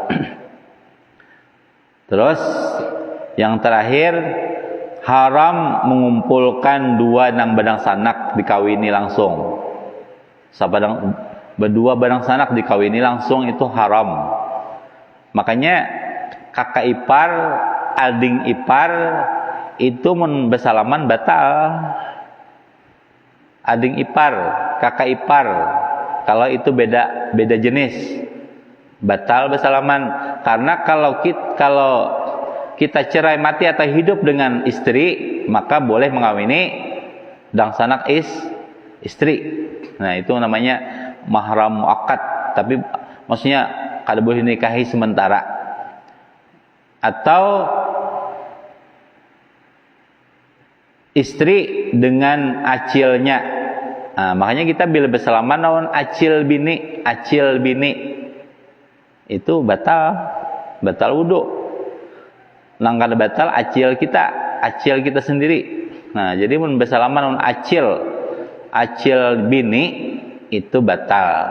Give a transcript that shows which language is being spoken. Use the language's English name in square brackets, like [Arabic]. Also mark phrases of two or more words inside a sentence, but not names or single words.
[Banjar] Terus yang terakhir, haram mengumpulkan dua nang badang sanak dikawini langsung. Berdua badang sanak dikawini langsung itu haram. Makanya kakak ipar, ading ipar itu mun bersalaman batal. Ading ipar, [Indonesian] kakak ipar, kalau itu beda jenis, batal bersalaman. Karena kalau kita cerai mati atau hidup dengan istri, maka boleh mengawini dangsanak istri. Nah, itu namanya [Arabic] mahram muakkad, [Indonesian] tapi maksudnya [Banjar] kada boleh [Indonesian] nikahi sementara. [Banjar] Atau istri dengan acilnya. Nah, makanya kita bila bersalaman lawan acil bini itu batal wudu. Langkah batal acil kita sendiri. Nah, jadi mun bersalaman lawan acil bini itu batal.